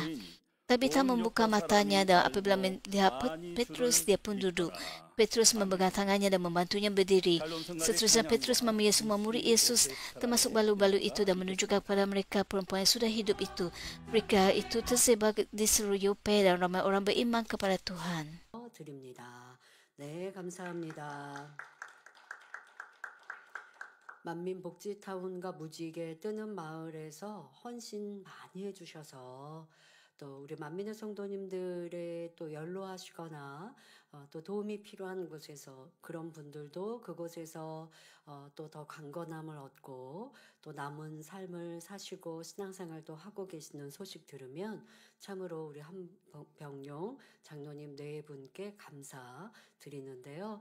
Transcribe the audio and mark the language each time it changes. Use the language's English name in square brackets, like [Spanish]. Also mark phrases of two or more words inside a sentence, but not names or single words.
[Malay] Tabita membuka matanya dan apabila melihat Petrus, dia pun duduk. Petrus memegang tangannya dan membantunya berdiri. Seterusnya Petrus memanggil semua murid Yesus, termasuk balu-balu itu, dan menunjukkan kepada mereka perempuan yang sudah hidup itu. Mereka itu tersebar di seluruh Yope dan ramai orang beriman kepada Tuhan. [Korean] 네, 감사합니다. 만민복지타운과 무지개 뜨는 마을에서 헌신 많이 해주셔서 또 우리 만민의 성도님들의 또 연로하시거나 또 도움이 필요한 곳에서 그런 분들도 그곳에서 또 더 강건함을 얻고 또 남은 삶을 사시고 신앙생활도 하고 계시는 소식 들으면 참으로 우리 한병용 장로님 네 분께 감사드리는데요.